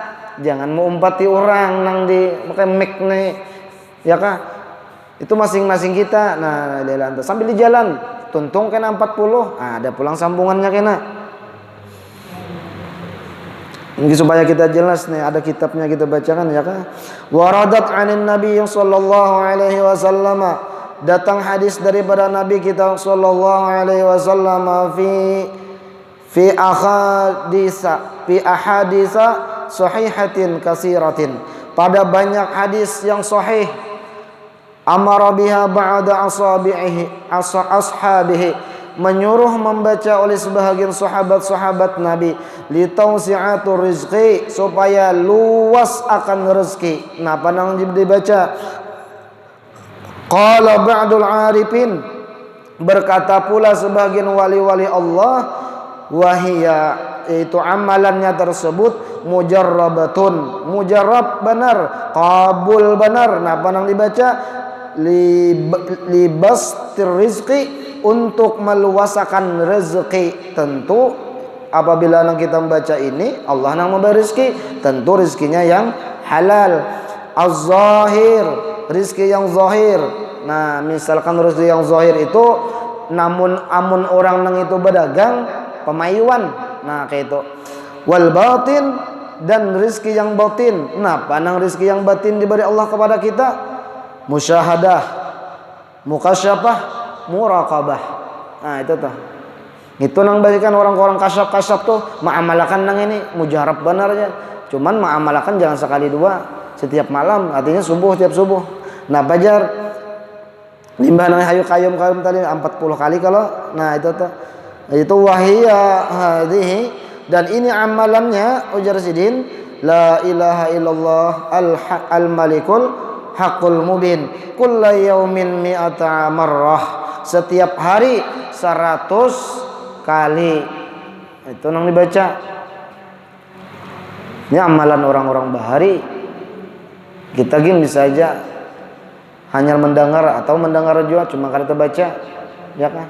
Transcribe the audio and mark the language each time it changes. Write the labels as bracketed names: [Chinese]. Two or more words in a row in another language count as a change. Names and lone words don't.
[Banjar] Jangan mau umpati orang nang di pakai mic nih, ya kah? Itu masing-masing kita. Nah, sambil di jalan tuntung kena 40, ada pulang sambungannya kena. Ini supaya kita jelas nih, ada kitabnya kita bacakan ya kah? [Arabic] وردت عن النبي صلى الله عليه وسلم, [Banjar] datang hadis daripada Nabi kita [Arabic] صلى الله عليه وسلم في أحاديث صحيحة كثيرة, [Banjar] pada banyak hadis yang sahih. [Arabic] أمر بها بعض أصحابه, [Banjar] menyuruh membaca oleh sebahagian sahabat-sahabat Nabi, [Arabic] لتوسعة الرزق, [Banjar] supaya luas akan rezeki. Nah, panang dibaca. [Arabic] قال بعض العارفين, [Banjar] berkata pula sebagian wali-wali Allah, wahia, itu amalannya tersebut mujarrabatun, mujarrab benar, qabul benar. Nah, panang dibaca [Arabic] لبسط الرزق, [Banjar] untuk meluasakan rezeki. Tentu apabila kita membaca ini, Allah yang memberi rezeki, tentu rezekinya yang halal. Az-zahir, rezeki yang zahir. Nah, misalkan rezeki yang zahir itu namun amun orang nang itu berdagang pemayuan, nah kayak itu. [Arabic] والباطن, [Banjar] dan rezeki yang batin. Nah, panang rezeki yang batin diberi Allah kepada kita, [Arabic] مشاهدة، مكاشفة، مراقبة. [Banjar] Nah, itu tuh. Itu nang bagikan orang-orang kasyaf tuh mengamalkan nang ini mujarab benarnya. Cuman mengamalkan jangan sekali dua, setiap malam, artinya tiap subuh. Nah, bajar limbah nang hayu kayum tadi 40 kali kalau. Nah, itu tuh. Itu [Arabic] وهي هذه, [Banjar] dan ini amalannya ujar sidin, [Arabic] لا إله إلا الله الملك الحق المبين، كل يوم مائة مرة, [Banjar] setiap hari 100 kali. Itu nang dibaca. Ini amalan orang-orang bahari. Kita gini bisa aja hanya mendengar atau mendengar juga, cuma kada terbaca, ya kan?